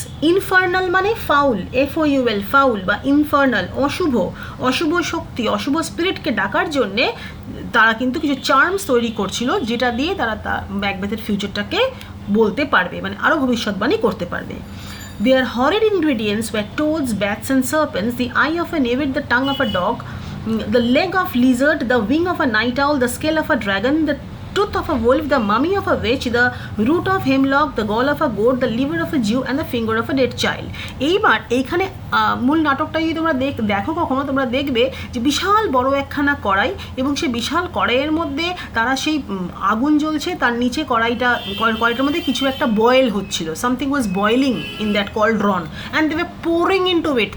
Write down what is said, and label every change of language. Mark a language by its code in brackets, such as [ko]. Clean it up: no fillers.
[bn] Infernal মানে foul, FOUL, foul বা infernal, অশুভ শক্তি, অশুভ স্পিরিটকে ডাকার জন্যে তারা কিন্তু কিছু চার্মস তৈরি করছিল, যেটা দিয়ে তারা ম্যাকবেথের ফিউচারটাকে বলতে পারবে, মানে আরও ভবিষ্যৎবাণী করতে পারবে। [en] Their horrid ingredients were toads, bats and serpents, the eye of a knave, the tongue of a dog, the leg of lizard, the wing of a night owl, the scale of a dragon, the tooth of a wolf, the mummy of a witch, the root of hemlock, the gall of a goat, the liver of a Jew and the finger of a dead child. [bn] এইবার এইখানে মূল নাটকটা যদি তোমরা দেখো কখনো, তোমরা দেখবে যে বিশাল বড় একখানা কড়াই এবং সেই বিশাল কড়াইয়ের মধ্যে তারা সেই আগুন জ্বলছে, তার নিচে কড়াইটার মধ্যে কিছু একটা বয়েল হচ্ছিল, [en] Something was boiling in that cauldron and they were pouring into it.